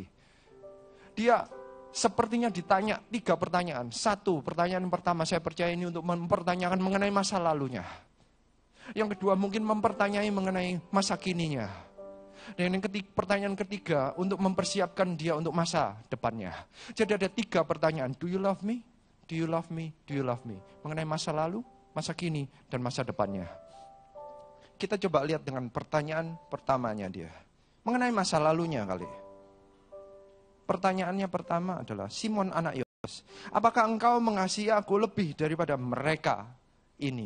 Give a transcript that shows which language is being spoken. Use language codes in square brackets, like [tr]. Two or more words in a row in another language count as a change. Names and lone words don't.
[id] Dia sepertinya ditanya 3 pertanyaan. 1, pertanyaan pertama saya percaya ini untuk mempertanyakan mengenai masa lalunya. Yang kedua mungkin mempertanyai mengenai masa kininya. Dan yang pertanyaan ketiga untuk mempersiapkan dia untuk masa depannya. Jadi ada 3 pertanyaan. [en] Do you love me? Do you love me? Do you love me? Mengenai masa lalu, masa kini, dan masa depannya. Kita coba lihat dengan pertanyaan pertamanya dia. Mengenai masa lalunya kali. Pertanyaannya pertama adalah, Simon anak Yohanes, apakah engkau mengasihi aku lebih daripada mereka ini?